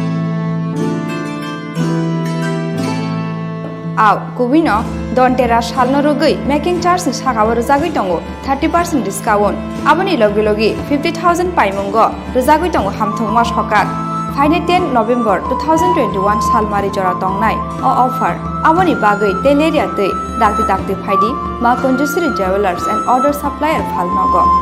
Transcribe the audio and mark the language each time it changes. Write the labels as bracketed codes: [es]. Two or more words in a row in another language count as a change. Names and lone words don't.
[trk] आव कुबिनो दन्तेरा सालनो रगै [en] making charge [trk] नि सागाबो रुजागै दङ 30% डिस्काउन्ट आबनि लगे लगे 50,000 पाइमुंग रुजागै दङ हामथंमा सकाक फाइने 10 नभेम्बर 2021 सालमारि जरा तंनाय अ ऑफर आबनि बागै तेलेरिया दै दागति दागति फाइदि मा कुंजश्री जूवेलर्स एंड ऑर्डर सप्लायर फालनग